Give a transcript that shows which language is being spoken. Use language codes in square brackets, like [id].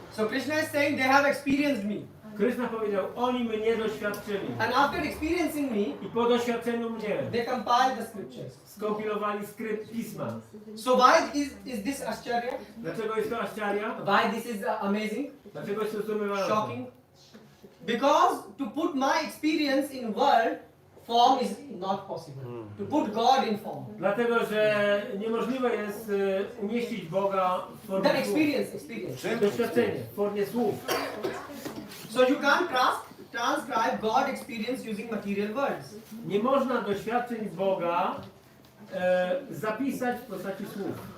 [en] So Krishna is saying they have experienced me. [pl] Kryszna powiedział, oni mnie doświadczyli. [en] And after experiencing me, [pl] I po doświadczeniu mnie [en] they compiled the scriptures. [pl] skompilowali skrypt pisma. [en] So why is this Ascharya? [pl] Dlaczego jest to Ascharya? [en] Why this is amazing? [pl] Dlaczego jest to zdumiewające? [en] Shocking? Because to put my experience in world form is not possible. To put God in form. [pl] Dlatego, że niemożliwe jest umieścić Boga w formie [en] The [pl] słów. [en] experience. [pl] Doświadczenie w formie słów. [en] So you can't transcribe God experience using material words. [pl] Nie można doświadczeń Boga zapisać w postaci słów.